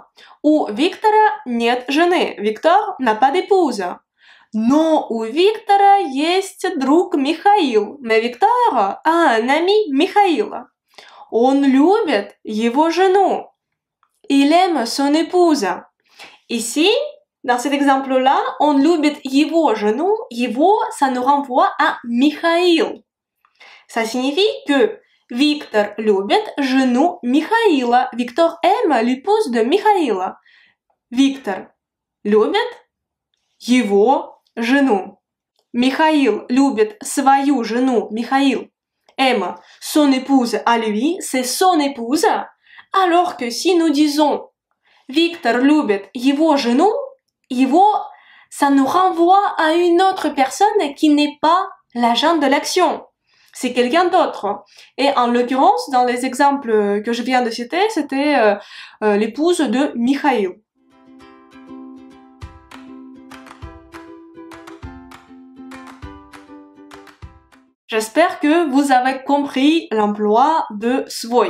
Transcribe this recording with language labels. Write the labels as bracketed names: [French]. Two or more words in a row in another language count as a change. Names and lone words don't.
[Russian] У Виктора нет жены. [French] Victor n'a pas d'épouse. [Russian] Но у Виктора есть друг Михаил. [French] Mais Victor a un ami Михаила. [Russian] Он любит его жену. [French] Il aime son épouse. Ici, dans cet exemple-là, on [Russian] любит его жену. [French] Его, ça nous renvoie à Михаил. Ça signifie que Victor [Russian] любит жену [French] Михаила. Victor aime l'épouse de Михаила. Victor [Russian] любит его жену. [French] Михаил [Russian] любит свою жену. [French] Михаил aime son épouse à lui. C'est son épouse. Alors que si nous disons Victor [Russian] любит его жену, его, [French] ça nous renvoie à une autre personne qui n'est pas l'agent de l'action. C'est quelqu'un d'autre. Et en l'occurrence, dans les exemples que je viens de citer, c'était l'épouse de Mikhail. J'espère que vous avez compris l'emploi de свой.